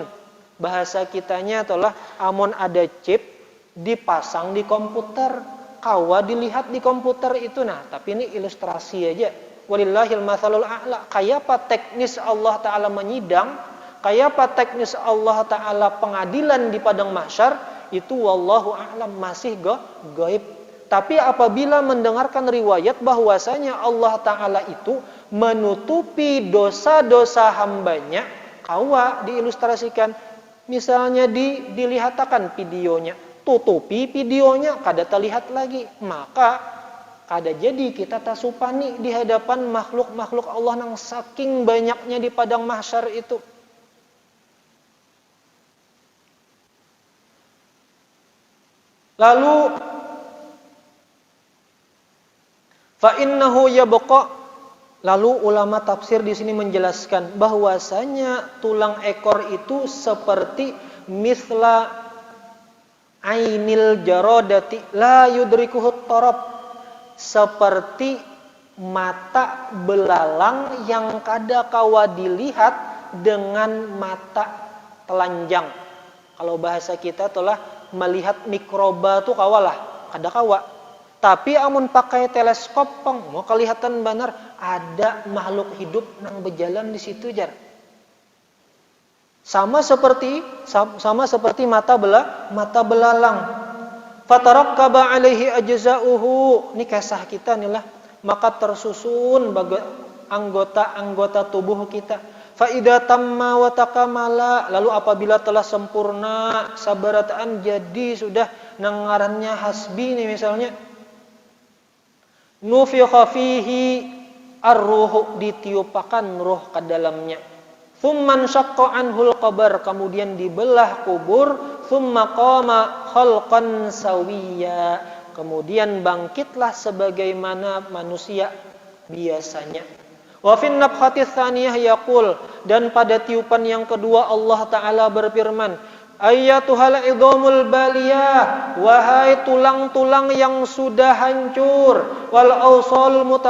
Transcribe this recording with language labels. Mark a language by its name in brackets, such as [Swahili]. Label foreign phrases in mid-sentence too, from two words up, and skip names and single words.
[Banjar] Bahasa kitanya adalah amun ada chip dipasang di komputer, kawa dilihat di komputer itu. [Indonesian] Nah, tapi ini ilustrasi aja. [Arabic] ولله المثل الأعلى. [Banjar] Kayapa teknis Allah Ta'ala menyidang, kayapa teknis Allah Ta'ala pengadilan di padang mahsyar, itu [Arabic] والله أعلم, [Banjar] masih gaib. [Indonesian] Tapi apabila mendengarkan riwayat bahwasanya Allah Ta'ala itu menutupi dosa-dosa hambanya, kawa diilustrasikan. [Banjar] Misalnya dilihatakan videonya, tutupi videonya, kada terlihat lagi. Maka kada jadi kita tasupani di hadapan makhluk-makhluk Allah yang saking banyaknya di padang mahsyar itu. [Arabic] Lalu فإنه يبقى. [Indonesian] Lalu ulama tafsir di sini menjelaskan bahwasanya tulang ekor itu seperti [Arabic] مثل عين الجرادة لا يدركه الطرف, [Indonesian] seperti mata belalang yang kada kawa dilihat dengan mata telanjang. [Banjar] Kalau bahasa kita itulah melihat mikroba tu kawalah, kada kawa. Tapi amun pakai teleskop mau kelihatan benar ada makhluk hidup nang berjalan di situ jar. [Indonesian] Sama seperti mata belalang. [Arabic] فتركب عليه أجزاؤه. [Indonesian] Ini kisah kita inilah. Maka tersusun anggota-anggota tubuh kita. [Arabic] فإذا تم وتكامل. [Banjar] Lalu apabila telah sempurna sabarataan, jadi sudah nangarannya hasbi nih misalnya. [Arabic] نفخ فيه الروح, [Indonesian] ditiupakan ruh ke dalamnya. [Arabic] ثم شق عنه القبر, [Indonesian] kemudian dibelah kubur. [Arabic] ثم قام خلقا سويا, [Indonesian] kemudian bangkitlah sebagaimana manusia biasanya. [Arabic] وفي النفخة الثانية يقول, [Indonesian] dan pada tiupan yang kedua Allah Ta'ala berfirman, [Arabic] أيتها العظام البالية, [Indonesian] wahai tulang-tulang yang sudah hancur, [Arabic] والأوصال